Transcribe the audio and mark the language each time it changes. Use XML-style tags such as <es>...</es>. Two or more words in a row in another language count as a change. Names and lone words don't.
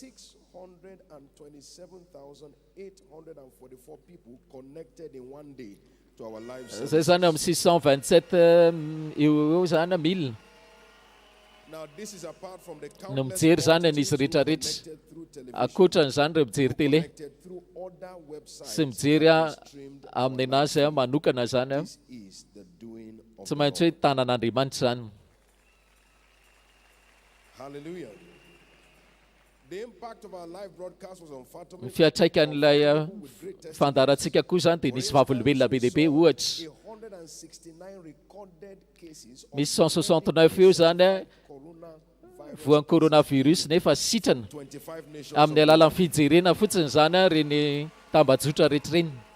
<mg>Zay zany amin'ny 627 eo zany 1000. No mijery zany an'izy rehetra rehetra. Akoatran'izany ireo mijery télé sy mijery amin'ny anazy manokana zany tsy maintsy hoe tanan'Andriamanitra zany. Hallelujah.</mg> <en>The impact of our live broadcast was on Fatima.</en> <mg>Ny fiatraikan'ilay fandarantsika koa zany dia nisy vavolombelona be dia be ohatra. Misy 169 eo zany voan'ny coronavirus nefa sitrana amin'ny alalan'ny fijerena fotsiny zany reny tambajotra rehetra reny.</mg>